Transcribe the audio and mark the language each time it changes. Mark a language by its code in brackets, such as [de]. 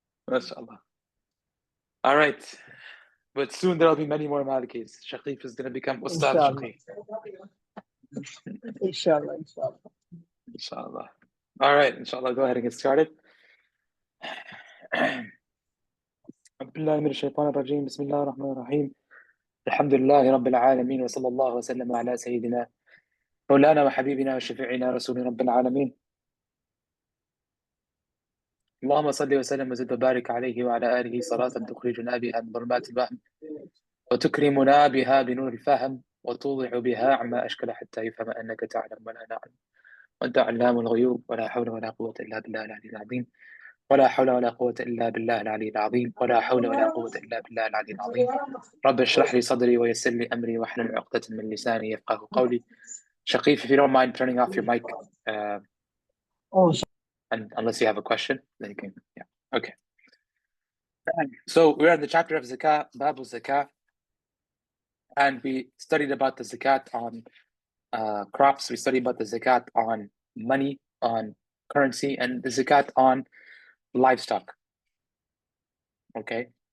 [en] Mashallah. All right, but soon there'll be many more Malikis. Shaqif is going to become Ustad Inshallah. Shaqif. Inshallah, inshallah. Inshallah. All right, inshallah, go ahead and get started. [ar] بالله من الشيطان الرجيم بسم الله الرحمن الرحيم الحمد لله رب العالمين وصلى الله وسلم على سيدنا مولانا وحبيبنا وشفيعنا رسول رب العالمين اللهم صل وسلم وزد وبارك عليه وعلى آله صلاة تخرجنا بها من ظلمات الوهم وتكرمنا بها بنور الفهم وتوضح بها عما أشكل حتى يفهم أنك تعلم ولا نعلم وأنت علام الغيوب ولا حول ولا قوة إلا بالله العلي العظيم ولا حول ولا قوة إلا بالله العلي العظيم ولا حول ولا قوة إلا بالله العلي العظيم رب اشرح لي صدري ويسر لي أمري واحلل عقدة من لساني يفقه قولي [en] Shaqif, if you don't mind turning off your mic, and unless you have a question, then you can, yeah, okay. So we're in the chapter of zakat, Babu zakat, and we studied about the zakat on crops, we studied about the zakat on money, on currency, and the zakat on livestock, okay?